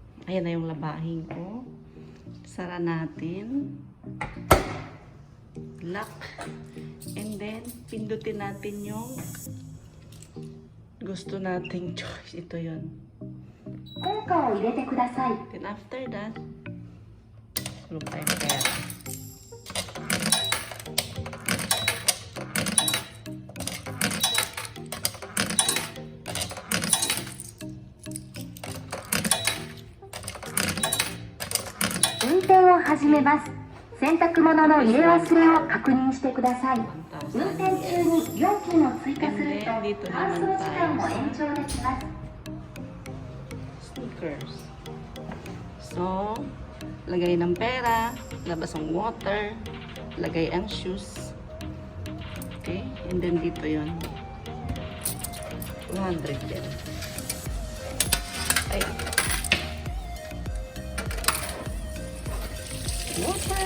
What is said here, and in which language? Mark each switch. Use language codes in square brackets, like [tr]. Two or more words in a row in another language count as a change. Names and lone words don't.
[tl] Ayan na yung labahin ko. Sara natin. Lock. [en] And then, [tl] pindutin natin yung gusto nating choice. Ito yun. [en] Then after that, [tl] tulog tayong pera. [ja] 洗濯物の入れ忘れを確認してください。運転中に料金を追加すると搬送時間も延長できます。 [tl] Sneakers. So, lagay ng pera, labas ang water, lagay ang shoes. Okay? [en] And then [tl] dito yon 200 din. Ay. Water!